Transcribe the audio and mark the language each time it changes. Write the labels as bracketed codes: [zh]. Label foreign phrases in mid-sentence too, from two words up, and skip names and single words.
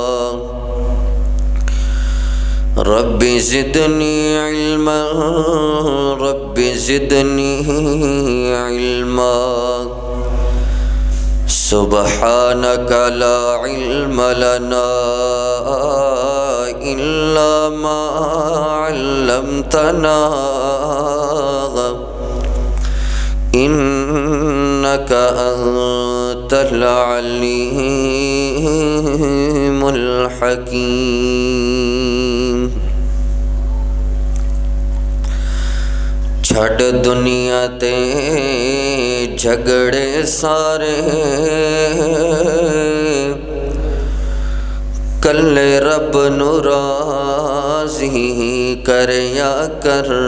[ar] رب زدني علما رب زدني علما سبحانك لا علم لنا إلا ما علمتنا إنك أنت العليم الحكيم [pa] چھڑ دنیا تے جھگڑے سارے کلے رب نو راضی کریا کر